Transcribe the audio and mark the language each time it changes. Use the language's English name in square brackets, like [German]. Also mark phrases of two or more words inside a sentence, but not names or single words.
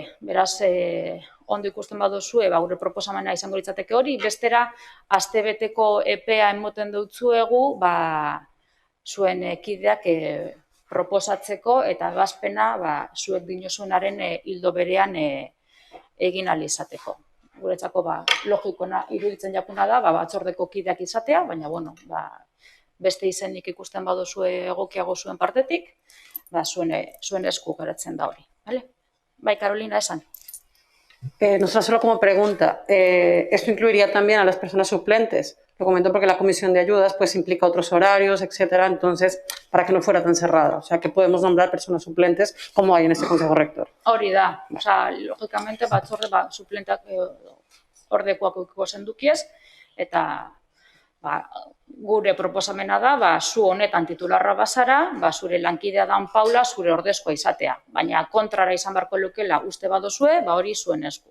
[Basque] Beraz, ondo ikusten baduzue, gure proposamena izango litzateke hori, bestera, astebeteko epea emoten dutzuegu, zuen kideak proposatzeko eta ebazpena zuek dinozuenaren hildo berean egin ahal izateko. Guretzako logikoena iruditzen jakuna da, batzordeko kideak izatea, baina beste izenik ikusten baduzue egokiago zuen partetik, zuen esku geratzen da hori. Bai, Carolina, esan. [Spanish] Nosotros solo como pregunta, ¿esto incluiría también a las personas suplentes? Lo comento porque la comisión de ayudas pues implica otros horarios, etcétera, entonces, para que no fuera tan cerrada. O sea, que podemos nombrar personas suplentes como hay en este Consejo Rector. [Basque] Hori da, logikamente batzorde suplentak ordekoak eukiko zendukiez, eta gure proposamena da, zu honetan titularra bazara, zure lankidea dan Paula, zure ordezkoa izatea. Baina kontrara izan beharko lukela uste badozue, hori zuen esku.